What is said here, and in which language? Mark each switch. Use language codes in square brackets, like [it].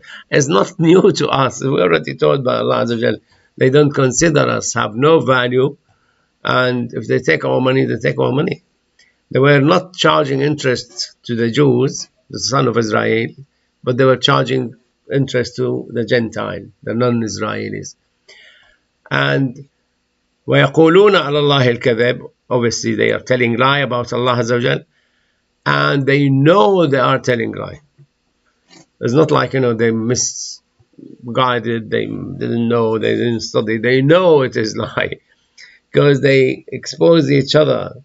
[en] It's not new to us. We're already told by Allah Azza wa Jal, they don't consider us, have no value, and if they take our money, they take our money. They were not charging interest to the Jews, the son of Israel, but they were charging interest to the Gentile, the non-Israelis. [ar] And وَيَقُولُونَ عَلَى اللَّهِ الْكَذِبِ. [en] Obviously, they are telling lie about Allah Azza wa Jal, and they know they are telling lie. It's not like, they misguided, they didn't know, they didn't study. They know it is lie because they expose each other.